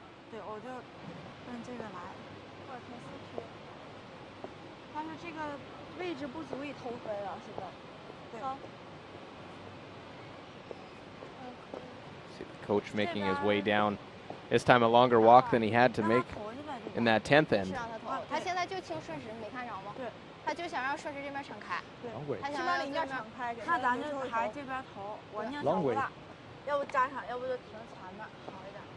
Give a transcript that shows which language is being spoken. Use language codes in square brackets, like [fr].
[zh] 对，我就按这个来，或者停4区。但是这个位置不足以投分啊，现在。对。 [en] See the coach making his way down. This time a longer walk than he had to make in that 10th end. [zh] 他现在就清顺时，你没看着吗？对。他就想让顺时这边敞开。对。他想让这边敞开。那咱就还这边投，我宁小不大，要不扎上，要不就停前面好一点。